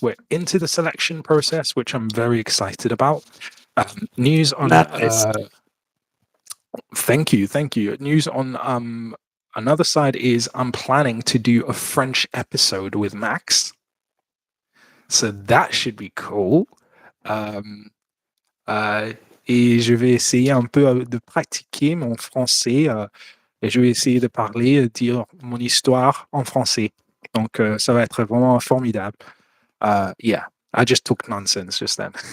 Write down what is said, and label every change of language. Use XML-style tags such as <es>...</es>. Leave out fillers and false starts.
<en>We're into the selection process, which I'm very excited about. News on thank you. News on another side is I'm planning to do a French episode with Max. So that should be cool.</en> <fr>Et je vais essayer un peu de pratiquer mon français. Et je vais essayer de parler, dire mon histoire en français. Donc, ça va être vraiment formidable.</fr> <en>Yeah, I just talked nonsense just then.</en>